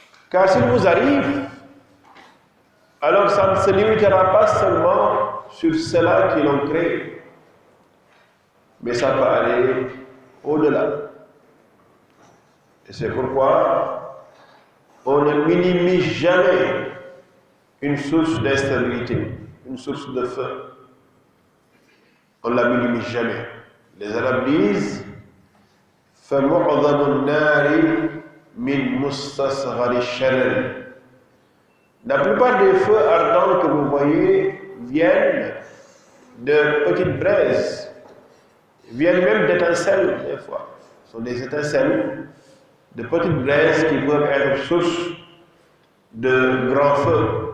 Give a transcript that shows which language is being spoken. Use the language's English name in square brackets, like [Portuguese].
[French] Car s'il vous arrive, alors ça ne se limitera pas seulement sur ceux-là qui l'ont créé, mais ça peut aller au-delà. Et c'est pourquoi on ne minimise jamais une source d'instabilité, une source de feu. On ne la minimise jamais. Les Arabes disent [Arabic] فَمُعْظَمُ النَّارِ مِنْ مُسْتَصْغَرِ الشَّرَرِ. [French] La plupart des feux ardents que vous voyez viennent de petites braises, viennent même d'étincelles des fois. Ce sont des étincelles de petites braises qui peuvent être source de grands feux.